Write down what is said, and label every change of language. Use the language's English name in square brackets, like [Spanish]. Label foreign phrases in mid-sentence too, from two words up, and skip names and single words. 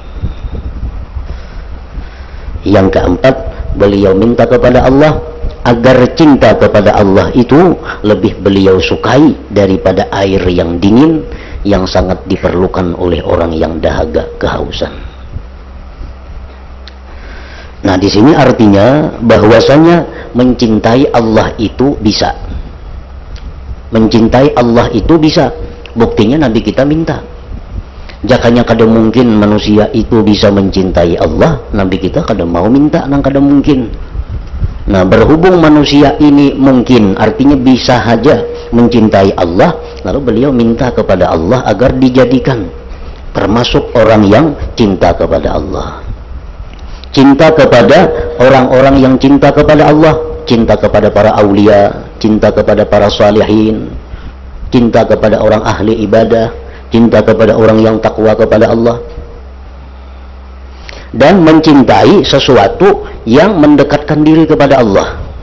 [Indonesian] Yang keempat, beliau minta kepada Allah agar cinta kepada Allah itu lebih beliau sukai daripada air yang dingin yang sangat diperlukan oleh orang yang dahaga kehausan. Nah, di sini artinya bahwasanya mencintai Allah itu bisa. Mencintai Allah itu bisa. Buktinya Nabi kita minta. [Banjar] Jakanya kada [Indonesian] mungkin manusia itu bisa mencintai Allah, Nabi kita kada mau minta [Banjar] nang kada [Indonesian] mungkin. Nah, berhubung manusia ini mungkin, artinya bisa saja mencintai Allah, lalu beliau minta kepada Allah agar dijadikan termasuk orang yang cinta kepada Allah, cinta kepada orang-orang yang cinta kepada Allah, cinta kepada para aulia, cinta kepada para salihin, cinta kepada orang ahli ibadah, cinta kepada orang yang takwa kepada Allah, dan mencintai sesuatu yang mendekatkan diri kepada Allah.